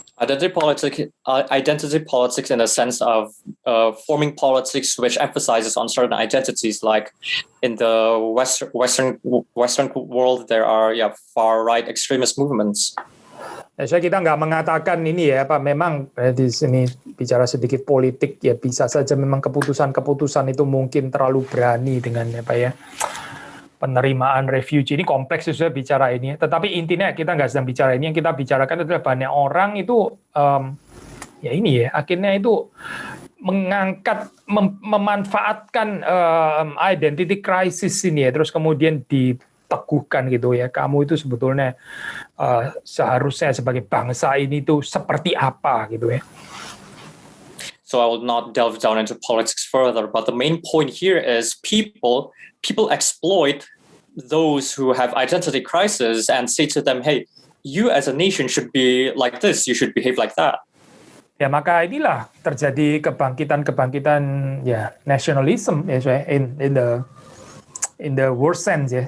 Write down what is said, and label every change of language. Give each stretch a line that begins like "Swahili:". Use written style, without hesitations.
English: Identity politics in the sense of forming politics which emphasizes on certain identities, like in the Western world there are far right extremist movements.
Indonesian: Saya kita nggak mengatakan ini ya, memang di sini bicara sedikit politik ya, bisa saja memang keputusan itu mungkin terlalu berani dengan penerimaan refugee. Ini kompleks sudah bicara ini, tetapi intinya kita nggak sedang bicara ini. Yang kita bicarakan adalah banyak orang itu ya ini ya, akhirnya itu mengangkat, memanfaatkan identity crisis ini ya, terus kemudian diteguhkan gitu ya, kamu itu sebetulnya seharusnya sebagai bangsa ini tuh seperti apa gitu ya.
English: So I will not delve down into politics further, but the main point here is people exploit those who have identity crisis and say to them, hey, you as a nation should be like this, you should behave like that.
Indonesian: Ya, maka inilah terjadi kebangkitan ya nationalism ya,
English: in the worst sense
Indonesian: ya.